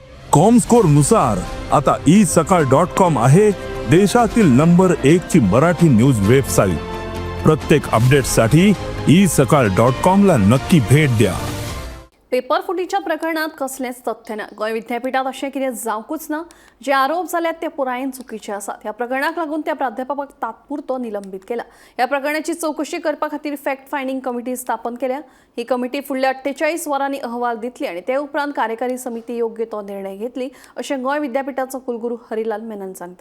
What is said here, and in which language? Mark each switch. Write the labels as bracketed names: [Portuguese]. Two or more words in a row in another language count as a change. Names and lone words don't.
[Marathi] कॉमस्कोर नुसार आता isakal.com आहे देशातील नंबर 1 ची मराठी [English] news website. [Marathi] प्रत्येक अपडेटसाठी isakal.com ला नक्की भेट द्या। [Konkani] पेपर फुटीच्या प्रकरणात कसलेच तथ्य ना गोंय विद्यापीठात अशें कितें जावंकूच ना जे आरोप जाल्यात ते पुरायेन चुकीचे आसात। ह्या प्रकरणाक लागून त्या प्राध्यापकाक तात्पुरतो निलंबित केला। ह्या प्रकरणाची चौकशी करपा खातीर [English] fact finding committee [Konkani] स्थापन केल्या। ही कमिटी फुडल्या 48 वरांनी अहवाल दितली आणि ते उपरांत कार्यकारी समिती योग्य तो निर्णय घेतली अशें गोंय विद्यापीठाचो कुलगुरू हरिलाल मेनन सांगता।